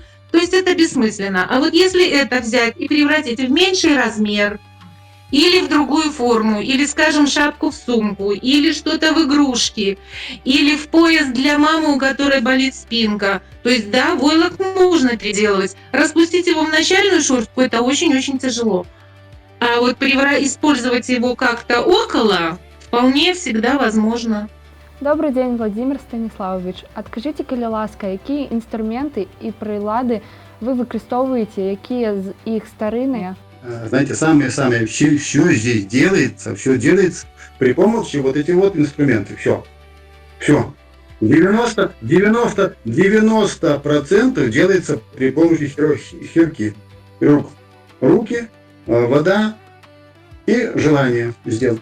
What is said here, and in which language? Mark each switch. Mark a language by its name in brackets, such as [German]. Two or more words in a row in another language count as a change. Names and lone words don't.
[Russian] То есть это бессмысленно. А вот если это взять и превратить в меньший размер, или в другую форму, или, скажем, шапку в сумку, или что-то в игрушки, или в пояс для мамы, у которой болит спинка. То есть, да, войлок нужно переделывать. Распустить его в начальную шерстку – это очень-очень тяжело. А вот использовать его как-то около вполне всегда возможно. Добрый день, Владимир Станиславович. [Belarusian] Адкажите, калі ласка, якія інструменты і прылады вы выкарыстоўваеце, якія з іх старынныя? [Russian] Знаете, самое все здесь делается при помощи вот этих вот инструментов. Все. 90% делается при помощи хирки. Руки, вода и желание сделать.